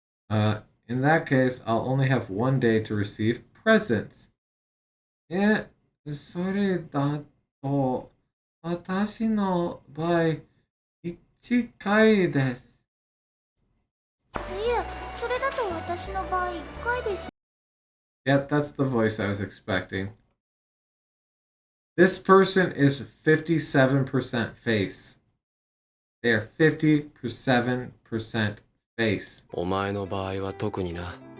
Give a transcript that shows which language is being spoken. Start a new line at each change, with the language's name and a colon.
English: In that case, I'll only have 1 day to receive presents.
Japanese: それだと、私の場合、1回です。いえ、それだと私の場合1回です。
English: Yep, that's the voice I was expecting. This person is 57% face. They are 57% face.
Japanese: お前の場合は特にな。